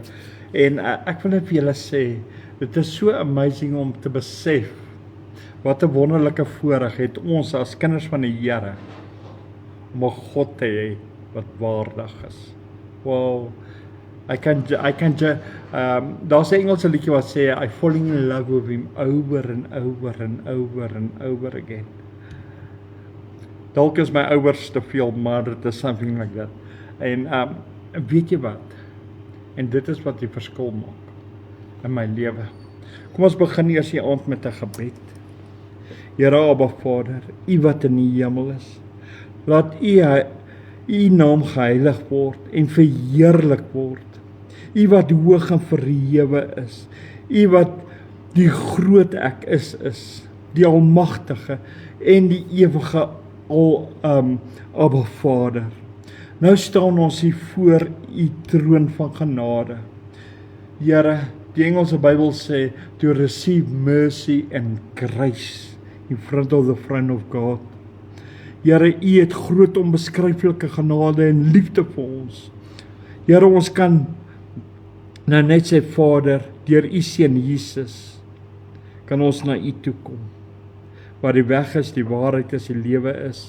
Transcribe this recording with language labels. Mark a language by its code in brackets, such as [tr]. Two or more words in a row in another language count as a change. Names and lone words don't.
[af] En ek wil net vir julle sê, dit is so amazing om te besef wat 'n wonderlike voorreg het ons as kinders van die Here om 'n God te hê wat waardig is. Wow, daar's 'n Engelse liedjie wat sê [en] I falling in love with him over and over and over and over again. [af] Dalk is my ouers te veel, maar dit is [en] something like that. [af] En weet jy wat? En dit is wat die verskil maak in my lewe. Kom ons begin eers die aand met 'n gebed. Here Abba Vader, U wat in die hemel is, laat U naam geheilig word en verheerlik word. U wat hoog en verhewe is, U wat die groot ek is, die almagtige en die ewige Abba Vader. Nou staan ons hier voor U troon van genade. Here, die Engelse Bybel sê, [en] to receive mercy and grace in front of the throne of God. [af] Here, U het groot onbeskryflike genade en liefde vir ons. Here, ons kan nou net sê, Vader, deur U seun Jesus, kan ons na U toe kom. Waar die weg is, die waarheid is, die lewe is.